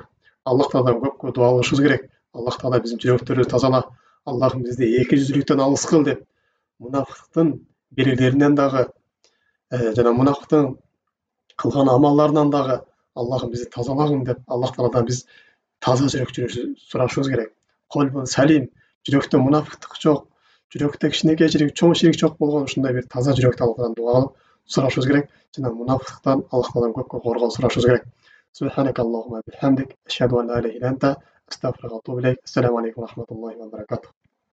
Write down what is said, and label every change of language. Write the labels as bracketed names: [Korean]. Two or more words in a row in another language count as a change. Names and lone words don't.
[Kyrgyz] Аллах Тааладан көпкө дуа кылышыбыз керек. Аллах Таала биздин жүрөктөрүбүздү тазала, Аллахым бизди эки жүздүүлүктөн алыс кыл деп, мунафыктын белгилеринен дагы жана мунafıктын кылган амалларынан дагы Аллахым бизди тазалагын деп Аллах Тааладан биз таза жүрөк сурашыбыз керек. [Arabic] قلب سليم, [Kyrgyz] жүрөктө мунafıктык жок, жүрөктө кичинекейчилик, чоң ширик жок болгон ушундай бир таза жүрөктү Аллахтан дуа кылып сурашыбыз керек. Жана мунafıктыктан Аллах Тааладан көпкө коргоо сурашыбыз керек. [Arabic] سبحانك اللهم وبحمدك أشهد أن لا إله إلا أنت أستغفرك وأتوب إليك. السلام عليكم ورحمة الله وبركاته.